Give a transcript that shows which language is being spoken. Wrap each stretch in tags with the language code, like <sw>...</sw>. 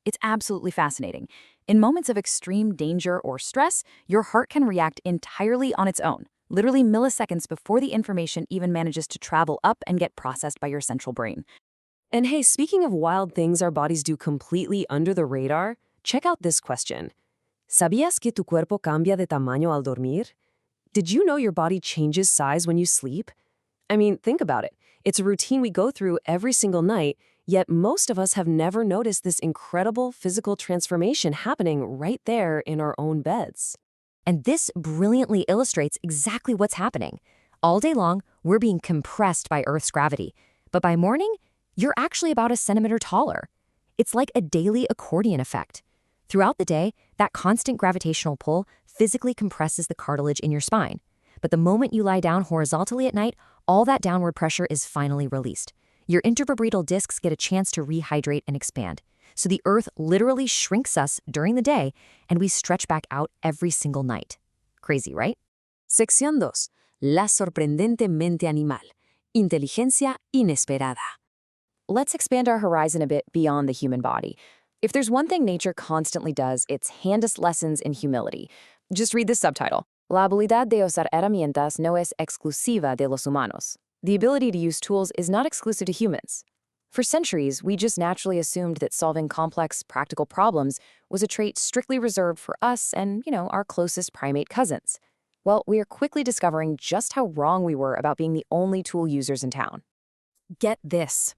<en>It's absolutely fascinating. In moments of extreme danger or stress, your heart can react entirely on its own, literally milliseconds before the information even manages to travel up and get processed by your central brain. And hey, speaking of wild things our bodies do completely under the radar, check out this question.</en> <es>¿Sabías que tu cuerpo cambia de tamaño al dormir?</es> <en>Did you know your body changes size when you sleep? I mean, think about it. It's a routine we go through every single night, yet most of us have never noticed this incredible physical transformation happening right there in our own beds. And this brilliantly illustrates exactly what's happening. All day long, we're being compressed by Earth's gravity. But by morning, you're actually about a centimeter taller. It's like a daily accordion effect. Throughout the day, that constant gravitational pull physically compresses the cartilage in your spine. But the moment you lie down horizontally at night, all that downward pressure is finally released. Your intervertebral discs get a chance to rehydrate and expand. So the Earth literally shrinks us during the day, and we stretch back out every single night. Crazy, right?</en> <es>Sección 2. La sorprendente mente animal. Inteligencia inesperada.</es> <en>Let's expand our horizon a bit beyond the human body. If there's one thing nature constantly does, it's hand us lessons in humility. Just read this subtitle.</en> <es>La habilidad de usar herramientas no es exclusiva de los humanos.</es> <en>The ability to use tools is not exclusive to humans. For centuries, we just naturally assumed that solving complex, practical problems was a trait strictly reserved for us and, our closest primate cousins. Well, we are quickly discovering just how wrong we were about being the only tool users in town. Get this.</en>